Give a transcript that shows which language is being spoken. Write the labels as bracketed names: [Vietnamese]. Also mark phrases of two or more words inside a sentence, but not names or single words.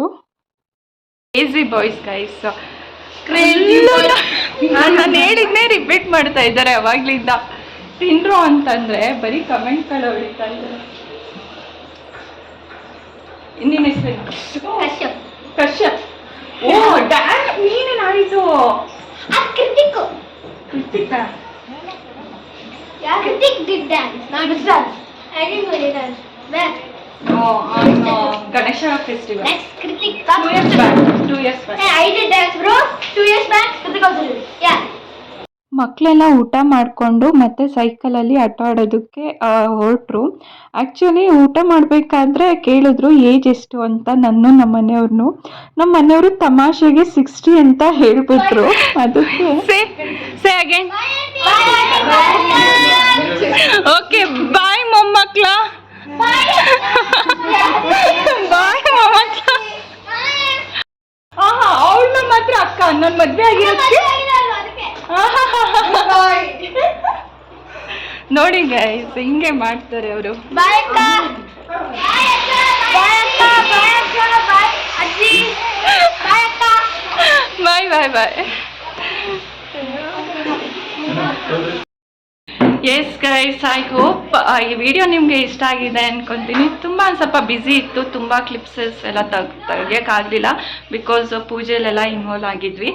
[English] crazy boys guys, [Kannada] ನಾನು ಹೇಳಿದ್ನೇ ರಿಪೀಟ್ ಮಾಡ್ತಾ ಇದ್ದಾರೆ ಅವಾಗ್ಲಿಂದ. ತಿಂದ್ರು ಅಂತಂದ್ರೆ ಬರೀ ಕಮೆಂಟ್ಗಳು ಹೊಡಿತಾ ಇದ್ದಾರೆ. ನಿನ್ನ ಹೆಸರು ಕಶ್ಯಪ್. ಓ ಡ್ಯಾನ್ಸ್ ನೀನೇ ನಾಡಿದ್ದು. [English] Kritik did dance, not dance. I didn't really dance. Where? [Kannada] ಗಣೇಶ ಫೆಸ್ಟಿವಲ್. [English] Next, Kritik. 2 years back. Hey, I did dance, bro. 2 years back, Kritik also did. Yeah. [Kannada] ಮಕ್ಕಳೆಲ್ಲ ಊಟ ಮಾಡಿಕೊಂಡು ಮತ್ತೆ ಸೈಕಲಲ್ಲಿ ಆಟ ಆಡೋದಕ್ಕೆ ಹೊರಟರು. ಆ್ಯಕ್ಚುಲಿ ಊಟ ಮಾಡಬೇಕಾದ್ರೆ ಕೇಳಿದ್ರು ಏಜ್ ಎಷ್ಟು ಅಂತ ನಮ್ಮ ಮನೆಯವರು ತಮಾಷೆಗೆ 60 ಅಂತ ಹೇಳಿಬಿಟ್ರು. ಅದಕ್ಕೆ [English] okay bye [Kannada] ಮೊಮ್ಮಕ್ಳ, ಬಾಯ್ ಮೊಮ್ಮಕ್ಳ. ಅವಳನ್ನ ಮಾತ್ರ ಅಕ್ಕ, ನನ್ನ ಮದುವೆ ಆಗಿರೋದಕ್ಕೆ ನೋಡಿ ಗೈಸ್, ಹಿಂಗೆ ಮಾಡ್ತಾರೆ ಅವರು. [English] Bye, Akka. Bye, Akka. Bye, Akka. Bye, Akka. Bye, Ajji. Bye, Akka. ಬಾಯ್. yes guys, I hope [Kannada] ಈ ವಿಡಿಯೋ ನಿಮಗೆ ಇಷ್ಟ ಆಗಿದೆ ಅನ್ಕೊತೀನಿ. ತುಂಬ ಸ್ವಲ್ಪ ಬ್ಯುಸಿ ಇತ್ತು, ತುಂಬ ಕ್ಲಿಪ್ಸಸ್ ಎಲ್ಲ ತೆಗಿಯೋಕ್ಕಾಗಲಿಲ್ಲ ಬಿಕಾಸ್ ಪೂಜೆಲೆಲ್ಲ ಇನ್ವಾಲ್ವ್ ಆಗಿದ್ವಿ.